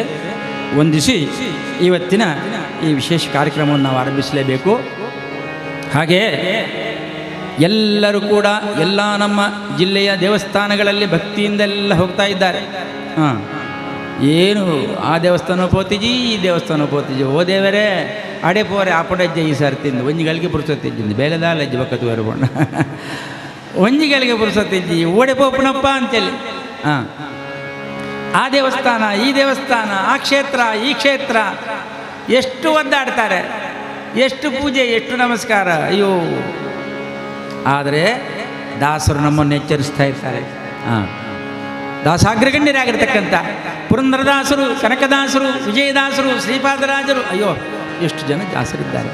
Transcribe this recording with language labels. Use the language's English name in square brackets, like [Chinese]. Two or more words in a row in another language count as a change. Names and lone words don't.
[Kannada] ವಂದಿಸಿ ಇವತ್ತಿನ ಈ ವಿಶೇಷ ಕಾರ್ಯಕ್ರಮವನ್ನು ನಾವು ಆರಂಭಿಸಲೇಬೇಕು. ಹಾಗೆಯೇ ಎಲ್ಲರೂ ಕೂಡ ಎಲ್ಲ ನಮ್ಮ ಜಿಲ್ಲೆಯ ದೇವಸ್ಥಾನಗಳಲ್ಲಿ ಭಕ್ತಿಯಿಂದೆಲ್ಲ ಹೋಗ್ತಾ ಇದ್ದಾರೆ. [Tulu] ಹಾಂ, ಏನು ಆ ದೇವಸ್ಥಾನ ಪೋತಿಜಿ, ಈ ದೇವಸ್ಥಾನ ಪೋತಿಜಿ, ಓ ದೇವರೇ ಅಡೆ ಪೋರೆ ಆಪಡಜ್ಜೆ ಈ ಸರ್ತಿಂದು ಒಂಜಿಗಳಿಗೆ ಪುರುಸತ್ತಿಜ್ಜಿಂದು ಬೇಲೆದಾಲ ಅಜ್ಜಿ ಬಕ್ಕತ್ತು ಬರಬೋಣ ಒಂಜಿಗಳಿಗೆ ಪುರುಸತ್ತಿಜ್ಜಿ ಓಡೆ ಪೋಪನಪ್ಪ ಅಂತೇಳಿ. [Kannada] ಹಾಂ, ಆ ದೇವಸ್ಥಾನ, ಈ ದೇವಸ್ಥಾನ, ಆ ಕ್ಷೇತ್ರ, ಈ ಕ್ಷೇತ್ರ, ಎಷ್ಟು ಒದ್ದಾಡ್ತಾರೆ, ಎಷ್ಟು ಪೂಜೆ, ಎಷ್ಟು ನಮಸ್ಕಾರ. ಅಯ್ಯೋ, ಆದರೆ ದಾಸರು ನಮ್ಮನ್ನು ಎಚ್ಚರಿಸ್ತಾ ಇರ್ತಾರೆ. ಹಾಂ, ದಾಸಾಗ್ರಗಣ್ಯರಾಗಿರ್ತಕ್ಕಂಥ ಪುರಂದರದಾಸರು, ಕನಕದಾಸರು, ವಿಜಯದಾಸರು, ಶ್ರೀಪಾದರಾಜರು, ಅಯ್ಯೋ ಎಷ್ಟು ಜನ ದಾಸರಿದ್ದಾರೆ.